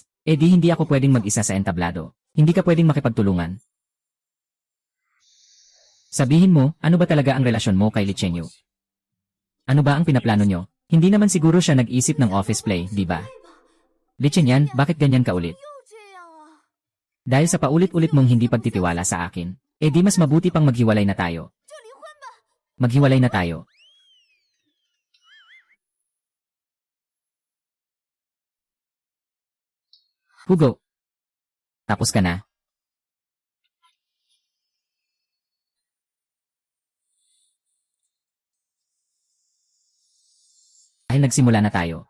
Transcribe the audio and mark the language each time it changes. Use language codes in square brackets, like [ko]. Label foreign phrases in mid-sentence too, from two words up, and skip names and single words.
[tl] Di hindi ako pwedeng mag-isa sa entablado. Hindi ka pwedeng makipagtulungan. Sabihin mo, ano ba talaga ang relasyon mo kay Li Chengyu? Ano ba ang pinaplano nyo? Hindi naman siguro siya nag-isip ng [en] office play, [tl] di ba? Li Chengyan, bakit ganyan ka ulit? [zh] 又这样啊！ [tl] Dahil sa paulit-ulit mong hindi pagtitiwala sa akin, di mas mabuti pang maghiwalay na tayo. [zh] 就离婚吧。 [tl] Maghiwalay na tayo. Hugo. Tapos ka na? Dahil nagsimula na tayo.